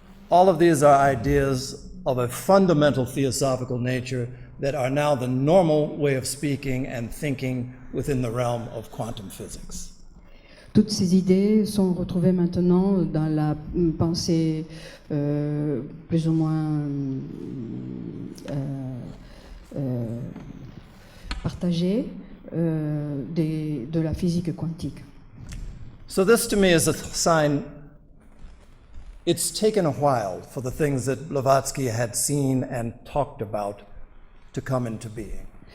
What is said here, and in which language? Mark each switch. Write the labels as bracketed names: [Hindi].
[English] All of these are ideas of a fundamental theosophical nature that are now the normal way of speaking and thinking within the realm of quantum physics. [French] Toutes ces idées sont retrouvées maintenant dans la pensée plus ou moins partagée de la physique quantique. [English] So this to me is a sign. It's taken a while for the things that Blavatsky had seen and talked about to come into being.